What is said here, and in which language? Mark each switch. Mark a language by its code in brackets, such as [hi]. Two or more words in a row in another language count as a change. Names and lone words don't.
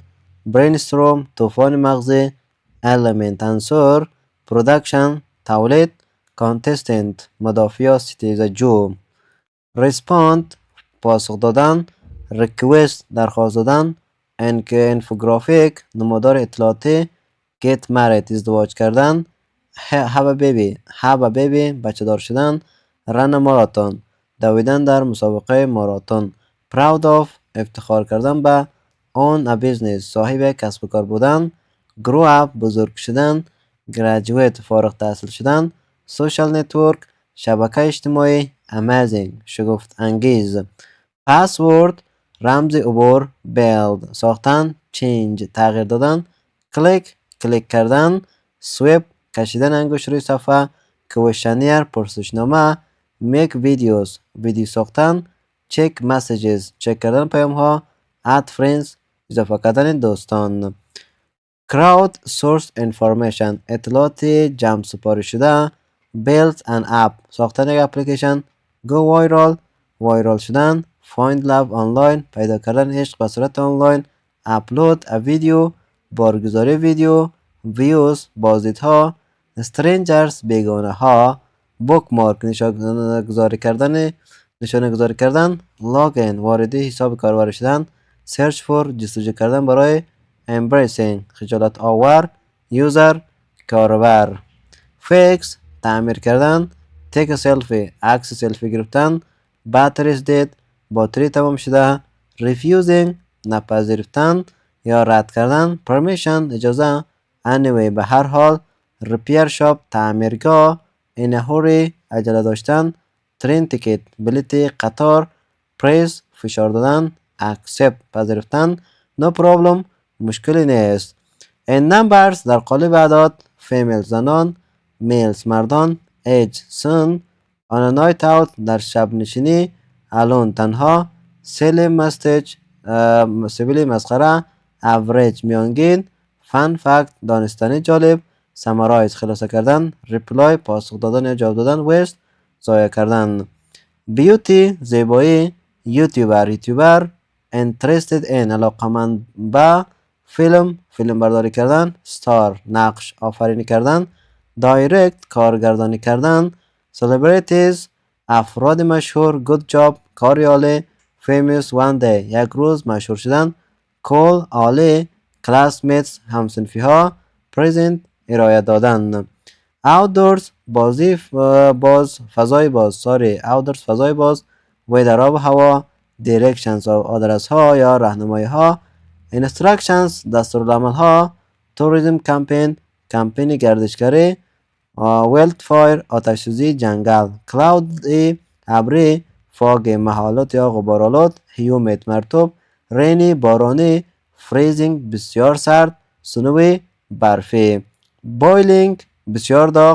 [fa] brainstorm طوفان مغزی. element عنصر. production تولید. contestant مدافع یا ستیزه جو. respond پاسخ دادن. request درخواست دادن. infographic نمودار اطلاعاتی. [en] get married [fa] ازدواج کردن. [en] have a baby [fa] بچه دار شدن. [en] run a marathon [fa] دویدن در مسابقه ماراتون. [en] proud of [fa] افتخار کردن به. [en] own a business [fa] صاحب کسب و کار بودن. [en] grow up [fa] بزرگ شدن. graduate فارغ التحصیل شدن. [en] social network [fa] شبکه اجتماعی. amazing شگفت انگیز. password رمز عبور. build ساختن. change تغییر دادن. click کلیک کردن. swipe کشیدن انگشت روی صفحه. questionnaire پرسشنامه. [en] make videos [fa] ویدیو ساختن. [en] check messages [fa] چک کردن پیام ها. [en] add friends [fa] اضافه کردن دوستان. [en] crowd source information [fa] اطلاعات جمع سپاری شده. [en] build an app [fa] ساختن یک اپلیکیشن. [en] go viral [fa] وایرال شدن. [en] find love online [fa] پیدا کردن عشق به صورت آنلاین. [en] upload a video [fa] بارگذاری ویدیو. views بازدیدها. strangers بیگانه ها. bookmark نشانه گذاری کردن. login واردی حساب کاربر شدن. [en] search for [fa] جستجو کردن برای. embracing خجالت آور. user کاربر. fix تعمیر کردن. [en] take a selfie [fa] عکس سلفی گرفتن. [en] battery is dead [fa] باتری تمام شده. refusing نپذیرفتن یا رد کردن. permission اجازه. anyway به هر حال. [en] repair shop [fa] تعمیرگاه. [en] in a hurry [fa] عجله داشتن. [en] train ticket [fa] بلیط قطار. press فشار دادن. accept پذیرفتن. [en] no problem [fa] مشکلی نیست. [en] in numbers [fa] در قالب اعداد. female زنان. males مردان. age سن. [en] on a night out [fa] در شب نشینی. [en] alone تنها. silly message [fa] سبیل مسخره. average میانگین. [en] fun fact [fa] دانستنی جالب. summarize خلاصه کردن. reply پاسخ دادن یا جواب دادن. waste ضایع کردن. beauty زیبایی. یوتیوبر [en] interested in [fa] علاقمند به. فیلم برداری کردن. star نقش آفرینی کردن. direct کارگردانی کردن. celebrities افراد مشهور. [en] good job [fa] کاری عالی. [en] famous one day [fa] یک روز مشهور شدن. cool عالی. classmates همصنفی ها. present ارائه دادن. outdoors فضای باز outdoors فضای باز. weather آب و هوا. directions آدرس ها یا راهنمایی ها. instructions دستورالعمل ها. [en] tourism campaign [fa] کمپین گردشگری. wildfire آتش سوزی جنگل. cloudy ابری. fog محالات یا غبارآلود. humid مرطوب. rainy بارانی. freezing بسیار سرد. snowy برفی. boiling بسیار داغ.